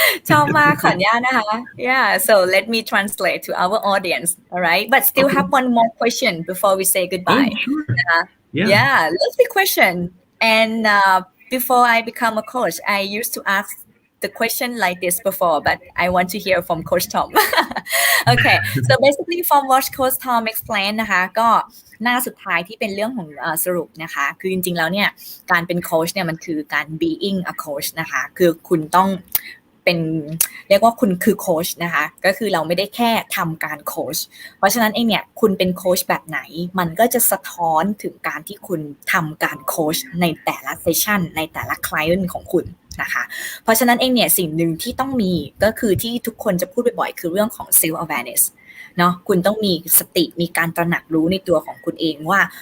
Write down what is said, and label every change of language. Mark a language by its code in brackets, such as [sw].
[th] ชอบมากขออนุญาตนะคะ [en] Yeah, so let me translate to our audience. All right, but still have one more question before we say goodbye. Oh, sure. Yeah, lovely question. And before I become a coach, I used to ask the question like this before, but I want to hear from Coach Tom. Okay, so basically from what Coach Tom explained [th] นะคะก็หน้าสุดท้ายที่เป็นเรื่องของสรุปนะคะคือจริงๆแล้วเนี่ยการเป็นโค้ชเนี่ยมันคือการ [en] being a coach [th] นะคะคือคุณต้อง เป็นเรียกว่าคุณคือโค้ชนะคะก็คือเราไม่ได้แค่ทำการโค้ชเพราะฉะนั้นเองเนี่ยคุณเป็นโค้ชแบบไหนมันก็จะสะท้อนถึงการที่คุณทำการโค้ชในแต่ละเซสชั่นในแต่ละคลเอนต์ของคุณนะคะเพราะฉะนั้นเองเนี่ยสิ่งหนึ่งที่ต้องมีก็คือที่ทุกคนจะพูดบ่อยๆคือเรื่องของ self awareness เนาะคุณต้องมีสติมีการตระหนักรู้ในตัวของคุณเองว่า